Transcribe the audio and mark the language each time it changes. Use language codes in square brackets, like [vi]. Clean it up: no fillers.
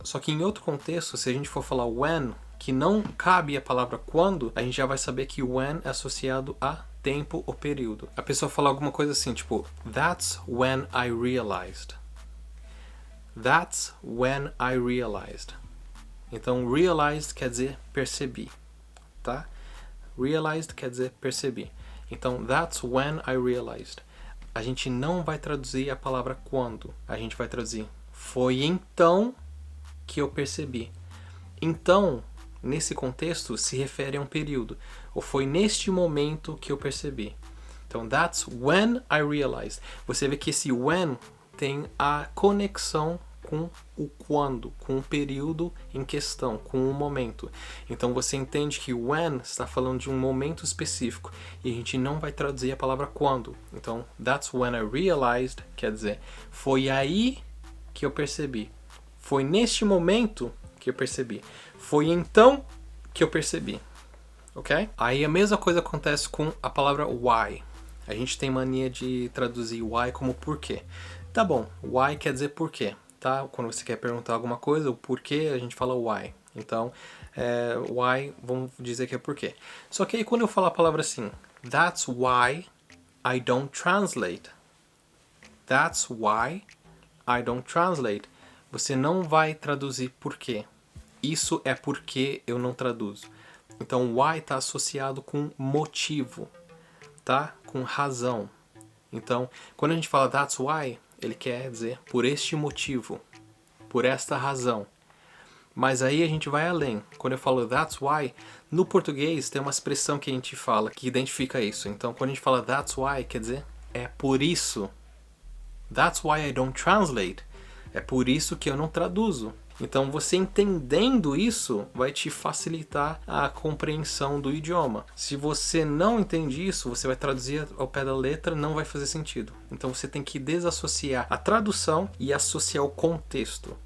[pt] Só que em outro contexto, se a gente for falar when, que não cabe a palavra quando, a gente já vai saber que when é associado a tempo ou período. A pessoa fala alguma coisa assim, tipo, [en] that's when I realized. That's when I realized. [pt] Então, realized quer dizer percebi, tá? Realized quer dizer percebi. Então, [en] that's when I realized. [pt] A gente não vai traduzir a palavra quando. A gente vai traduzir foi então que eu percebi. Então, nesse contexto, se refere a um período. Ou foi neste momento que eu percebi. Então, [en] that's when I realized. [pt] Você vê que esse when tem a conexão com o quando, com o período em questão, com o momento. Então você entende que when está falando de um momento específico e a gente não vai traduzir a palavra quando. Então, [en] that's when I realized, [pt] quer dizer, foi aí que eu percebi. Foi neste momento que eu percebi. Foi então que eu percebi. Ok? Aí a mesma coisa acontece com a palavra why. A gente tem mania de traduzir why como porquê. Tá bom, why quer dizer porquê. Tá? Quando você quer perguntar alguma coisa, o porquê, a gente fala why. Então, why, vamos dizer que é porquê. Só que aí quando eu falo a palavra assim, [en] that's why I don't translate. That's why I don't translate. [pt] Você não vai traduzir porquê. Isso é porque eu não traduzo. Então, why está associado com motivo, tá? Com razão. Então, quando a gente fala [en] that's why, [pt] ele quer dizer por este motivo, por esta razão. Mas aí a gente vai além. Quando eu falo [en] that's why, [pt] no português tem uma expressão que a gente fala que identifica isso. Então, quando a gente fala [en] that's why, [pt] quer dizer é por isso. [en] That's why I don't translate. [pt] É por isso que eu não traduzo. Então, você entendendo isso vai te facilitar a compreensão do idioma. Se você não entende isso, você vai traduzir ao pé da letra, não vai fazer sentido. Então, você tem que desassociar a tradução e associar o contexto.